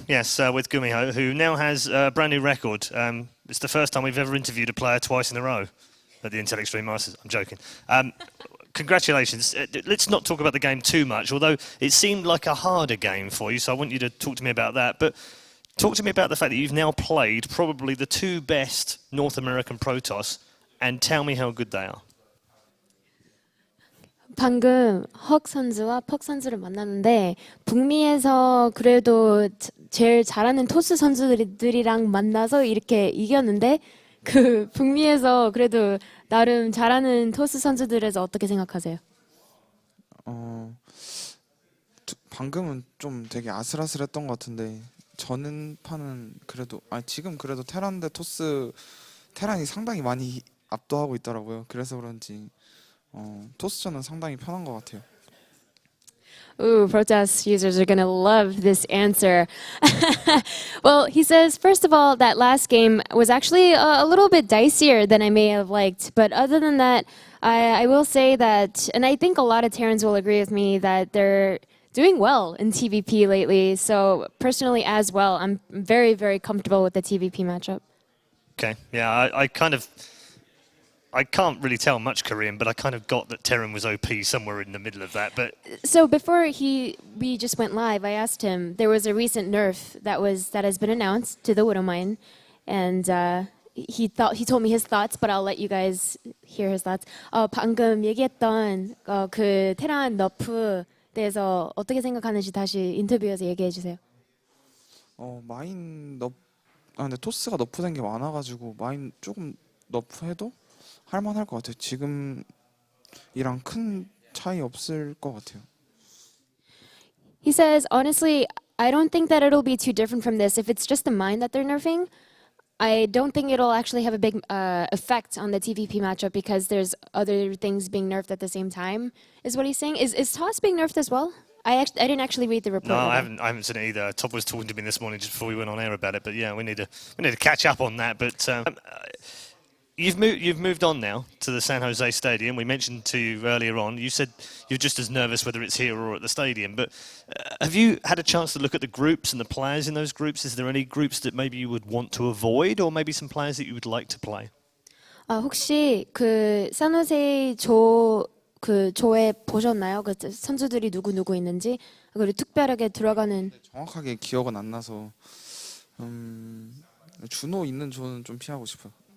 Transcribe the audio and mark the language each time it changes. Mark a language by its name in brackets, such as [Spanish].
[English] Yes, with Gumiho, who now has a brand new record. It's the first time we've ever interviewed a player twice in a row at the Intel Extreme Masters. I'm joking. Congratulations. Let's not talk about the game too much, although it seemed like a harder game for you, so I want you to talk to me about that. But talk to me about the fact that you've now played probably the 2 best North American Protoss, and tell me how good they are. [Korean] 방금 헉 선수와 퍽 선수를 만났는데 북미에서 그래도 제일 잘하는 토스 선수들이랑 만나서 이렇게 이겼는데 그 북미에서 그래도 나름 잘하는 토스 선수들에서 어떻게 생각하세요? 방금은 좀 되게 아슬아슬했던 것 같은데 저는 판은 그래도 지금 그래도 테란 대 토스 테란이 상당히 많이 압도하고 있더라고요. 그래서 그런지 토스전은 상당히 편한 것 같아요. [English] Ooh, Protoss users are going to love this answer. Well, he says, first of all, that last game was actually a little bit dicier than I may have liked. But other than that, I will say that, and I think a lot of Terrans will agree with me, that they're doing well in TvP lately. So personally as well, I'm very, very comfortable with the TvP matchup. Okay, yeah, I can't really tell much Korean, but I kind of got that Terran was OP somewhere in the middle of that. But so before we just went live, I asked him. There was a recent nerf that has been announced to the Widowmine, and he told me his thoughts. But I'll let you guys hear his thoughts. [Korean] 방금 얘기했던 그 테란 너프 대해서 어떻게 생각하는지 다시 인터뷰에서 얘기해 주세요. 마인 너 근데 토스가 너프된 게 많아가지고 마인 조금 너프해도 할만할 것 같아요. 지금이랑 큰 차이 없을 것 같아요. [English] He says, honestly, I don't think that it'll be too different from this. If it's just the mine that they're nerfing, I don't think it'll actually have a big effect on the TvP matchup because there's other things being nerfed at the same time, is what he's saying. Is Toss being nerfed as well? I didn't actually read the report. No, I haven't seen it either. Todd was talking to me this morning just before we went on air about it. But yeah, we need to catch up on that. But you've moved on now to the San Jose Stadium. We mentioned to you earlier on. You said you're just as nervous whether it's here or at the stadium. But have you had a chance to look at the groups and the players in those groups? Is there any groups that maybe you would want to avoid, or maybe some players that you would like to play? [Korean] 혹시 그 산호세 그 조에 보셨나요? 그 선수들이 누구 있는지 그리고 특별하게 들어가는 정확하게 기억은 안 나서 준호 있는 조는 좀 피하고 싶어요.